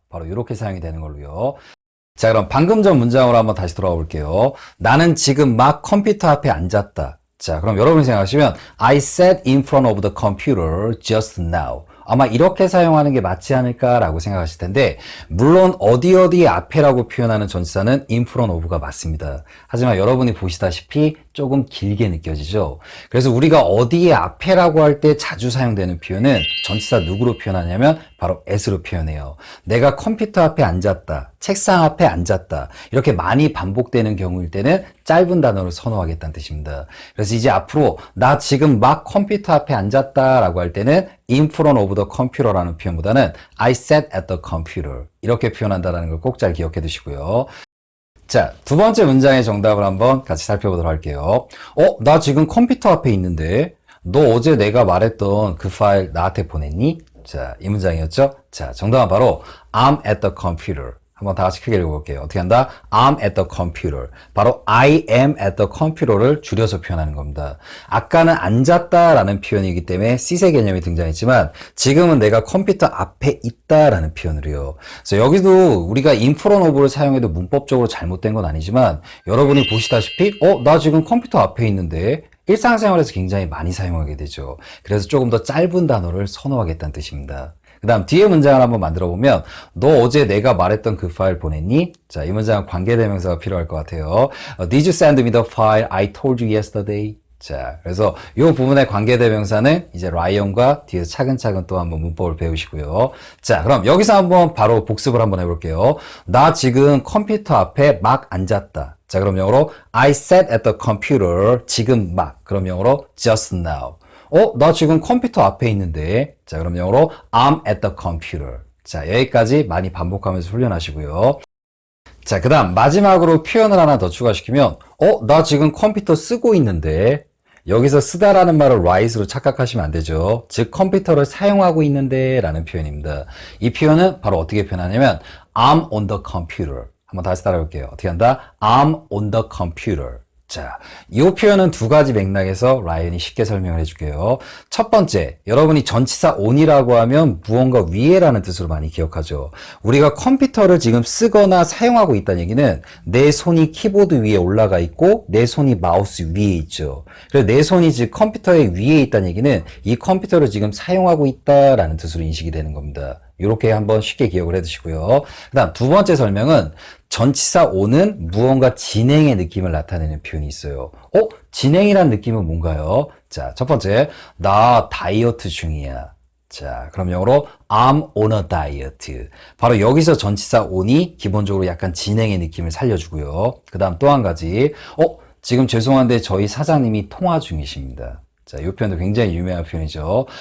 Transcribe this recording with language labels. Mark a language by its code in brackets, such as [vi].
[ko] 바로 이렇게 사용이 되는 걸로요. 자, 그럼 방금 전 문장으로 한번 다시 돌아가 볼게요. 나는 지금 막 컴퓨터 앞에 앉았다. 자, 그럼 여러분이 생각하시면 [en] I sat in front of the computer just now. [ko] 아마 이렇게 사용하는 게 맞지 않을까라고 생각하실 텐데 물론 어디 앞에라고 표현하는 전치사는 [en] in front of [ko] 가 맞습니다. 하지만 여러분이 보시다시피 조금 길게 느껴지죠. 그래서 우리가 어디에 앞에라고 할 때 자주 사용되는 표현은 전치사 누구로 표현하냐면 바로 at로 표현해요. 내가 컴퓨터 앞에 앉았다. 책상 앞에 앉았다. 이렇게 많이 반복되는 경우일 때는 짧은 단어를 선호하겠다는 뜻입니다. 그래서 이제 앞으로 나 지금 막 컴퓨터 앞에 앉았다 라고 할 때는 [en] in front of the computer [ko] 라는 표현보다는 [en] I sat at the computer [ko] 이렇게 표현한다는 걸 꼭 잘 기억해 두시고요. 자, 두 번째 문장의 정답을 한번 같이 살펴보도록 할게요. 나 지금 컴퓨터 앞에 있는데 너 어제 내가 말했던 그 파일 나한테 보냈니? 자, 이 문장이었죠? 자, 정답은 바로 [en] I'm at the computer. [ko] 한번 다 같이 크게 읽어볼게요. 어떻게 한다? [en] I'm at the computer. [ko] 바로 [en] I am at the computer를 [ko] 줄여서 표현하는 겁니다. 아까는 앉았다라는 표현이기 때문에 시세 개념이 등장했지만 지금은 내가 컴퓨터 앞에 있다라는 표현으로요. 그래서 여기도 우리가 [en] in front of [ko] 를 사용해도 문법적으로 잘못된 건 아니지만 여러분이 보시다시피 나 지금 컴퓨터 앞에 있는데 일상생활에서 굉장히 많이 사용하게 되죠. 그래서 조금 더 짧은 단어를 선호하겠다는 뜻입니다. 그 다음 뒤에 문장을 한번 만들어 보면 너 어제 내가 말했던 그 파일 보냈니? 자, 이 문장은 관계대명사가 필요할 것 같아요. [en] Did you send me the file I told you yesterday? [ko] 자, 그래서 이 부분의 관계대명사는 이제 라이언과 뒤에서 차근차근 또 한번 문법을 배우시고요. 자, 그럼 여기서 한번 바로 복습을 한번 해볼게요. 나 지금 컴퓨터 앞에 막 앉았다. 자, 그럼 영어로 [en] I sat at the computer. [ko] 지금 막. 그럼 영어로 [en] just now. [ko] 나 지금 컴퓨터 앞에 있는데. [en] 자, 그럼 영어로 I'm at the computer. [ko] 자, 여기까지 많이 반복하면서 훈련하시고요. 자, 그 다음 마지막으로 표현을 하나 더 추가시키면 나 지금 컴퓨터 쓰고 있는데. 여기서 쓰다라는 말을 rise로 착각하시면 안 되죠. 즉 컴퓨터를 사용하고 있는데 라는 표현입니다. 이 표현은 바로 어떻게 표현하냐면 [en] I'm on the computer. [ko] 한번 다시 따라해볼게요. 어떻게 한다? I'm on the computer. 자, 이 표현은 두 가지 맥락에서 라이언이 쉽게 설명을 해줄게요. 첫 번째, 여러분이 전치사 on이라고 하면 무언가 위에라는 뜻으로 많이 기억하죠. 우리가 컴퓨터를 지금 쓰거나 사용하고 있다는 얘기는 내 손이 키보드 위에 올라가 있고 내 손이 마우스 위에 있죠. 그래서 내 손이 즉 컴퓨터의 위에 있다는 얘기는 이 컴퓨터를 지금 사용하고 있다라는 뜻으로 인식이 되는 겁니다. 이렇게 한번 쉽게 기억을 해두시고요. 그 다음 두 번째 설명은 전치사 on은 무언가 진행의 느낌을 나타내는 표현이 있어요. 진행이란 느낌은 뭔가요? 자, 첫 번째, 나 다이어트 중이야. 자, 그럼 영어로 [en] I'm on a diet. [ko] 바로 여기서 전치사 on이 기본적으로 약간 진행의 느낌을 살려주고요. 그 다음 또 한 가지, 지금 죄송한데 저희 사장님이 통화 중이십니다. 자, 이 표현도 굉장히 유명한 표현이죠.